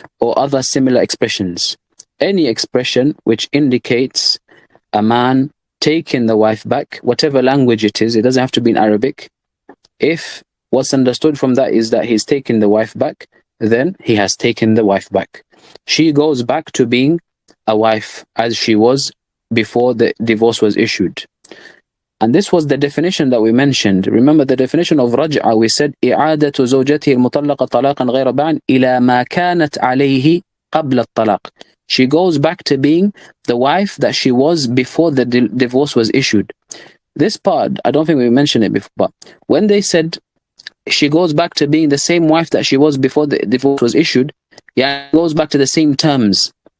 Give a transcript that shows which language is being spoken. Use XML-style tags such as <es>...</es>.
<en>Or other similar expressions. Any expression which indicates a man taking the wife back, whatever language it is, it doesn't have to be in Arabic. If what's understood from that is that he's taking the wife back, then he has taken the wife back. She goes back to being a wife as she was before the divorce was issued. And this was the definition that we mentioned. Remember the definition of Raj'ah, we said</en> <ar>إعادة زوجته المطلقة طلاقا غير باع إلى ما كانت عليه قبل الطلاق.</ar> <en>She goes back to being the wife that she was before the divorce was issued. This part, I don't think we mentioned it before, but when they said she goes back to being the same wife that she was before the divorce was issued, yeah, it goes back to the same terms.</en>